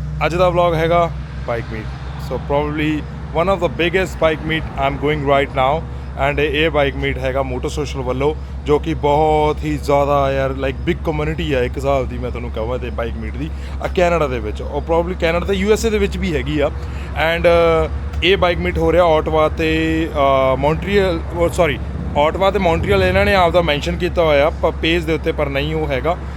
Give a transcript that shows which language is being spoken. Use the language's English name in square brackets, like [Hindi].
[Punjabi] ਅੱਜ ਦਾ vlog ਹੈਗਾ bike meet. [English] So probably one of the biggest bike meet I'm going right now. [Punjabi] And ਇਹ bike meet ਹੈਗਾ Moto Social ਵੱਲੋਂ, ਜੋ ਕਿ ਬਹੁਤ ਹੀ ਜ਼ਿਆਦਾ ਯਾਰ [English] like big community [Punjabi] ਹੈ ਇੱਕ ਹਿਸਾਬ ਦੀ। ਮੈਂ ਤੁਹਾਨੂੰ ਕਹਾਂ ਤੇ ਬਾਈਕ ਮੀਟ ਦੀ ਕੈਨੇਡਾ ਦੇ ਵਿੱਚ, ਔਰ ਪ੍ਰੋਬਬਲੀ ਕੈਨੇਡਾ ਤੇ USA ਦੇ ਵਿੱਚ ਵੀ ਹੈਗੀ ਆ। ਐਂਡ ਇਹ ਬਾਈਕ ਮੀਟ ਹੋ ਰਿਹਾ ਆਟਵਾ ਤੇ ਮੌਂਟਰੀਅਲ, ਆਟਵਾ ਤੇ ਮੌਂਟਰੀਅਲ ਇਹਨਾਂ ਨੇ ਆਪਦਾ ਮੈਂਸ਼ਨ ਕੀਤਾ ਹੋਇਆ ਪੇਜ ਦੇ ਉੱਤੇ, ਪਰ ਨਹੀਂ ਉਹ ਹੈਗਾ।